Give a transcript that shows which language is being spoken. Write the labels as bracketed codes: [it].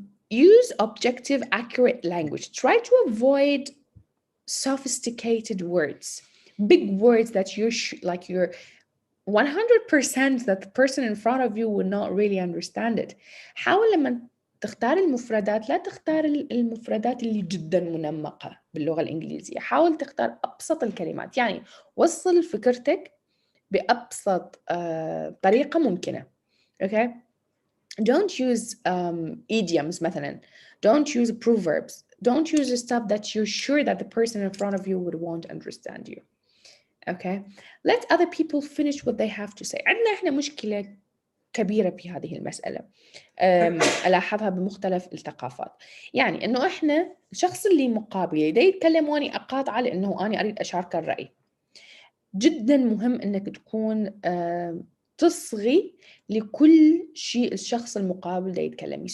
[en] Use objective, accurate language. Try to avoid sophisticated words, big words that you're like you're 100% that the person in front of you would not really understand it. [ar] حاول لما تختار المفردات لا تختار المفردات اللي جدا منمقة باللغة الإنجليزية. حاول تختار أبسط الكلمات، يعني وصل فكرتك بأبسط طريقة ممكنة. [en] Okay. Don't use idioms مثلا. Don't use proverbs. Don't use the stuff that you're sure that the person in front of you won't understand you. Okay. Let other people finish what they have to say. [ar] عندنا إحنا مشكلة كبيرة في هذه المسألة ألاحظها بمختلف الثقافات. يعني إنه إحنا الشخص اللي مقابلي دا يتكلم وأني أقاطعه لأنه أنا أريد أشارك الرأي. جدا مهم إنك تكون تصغي لكل شيء الشخص المقابل دا يتكلم.